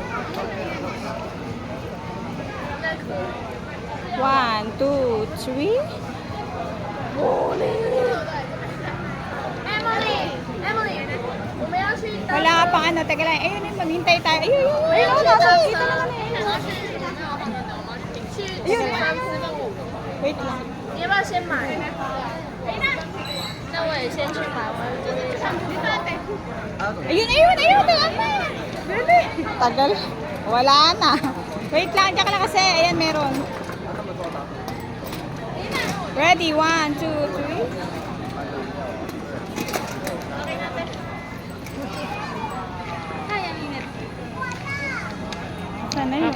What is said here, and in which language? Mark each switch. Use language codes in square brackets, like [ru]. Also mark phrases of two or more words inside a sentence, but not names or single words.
[tl] 1, 2, 3. Wala nga pang ano, teka lang. Ayun, maghintay tayo. Ayun, ayun, ayun, nakakita naman eh. Ayun, wait lang. [zh] 你要不要先买？那我也先去买，我这里。 [tl] Ayun, ayun, ayun. Tagal. Wala na. Wait lang, diyan ka lang kasi. Ayan, meron. Ready? 1, 2, 3. Sana yun.